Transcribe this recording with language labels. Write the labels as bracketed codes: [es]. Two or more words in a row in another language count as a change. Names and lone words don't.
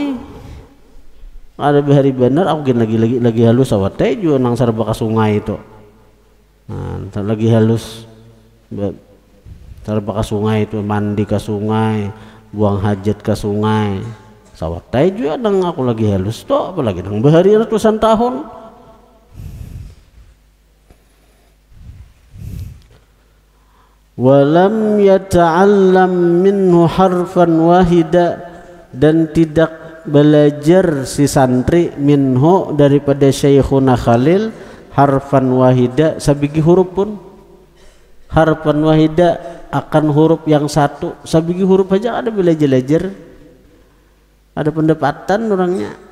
[bjn] Ada bahari benar aku lagi halus awat teh juga nang sarba ke sungai itu. Nah, lagi halus sarba ke sungai itu, mandi ke sungai, buang hajat ke sungai. Sawat teh juga nang aku lagi halus toh, apalagi nang bahari ratusan tahun. [ar] ولم يتعلم منه حرفا واحدا, [bjn] dan tidak belajar si santri minhu daripada Syekhuna Khalil [ar] حرفا واحدا [bjn] sabigi huruf pun. [ar] حرفا واحدا [bjn] akan huruf yang satu, sabigi huruf aja ada belajar, ada pendapatan orangnya.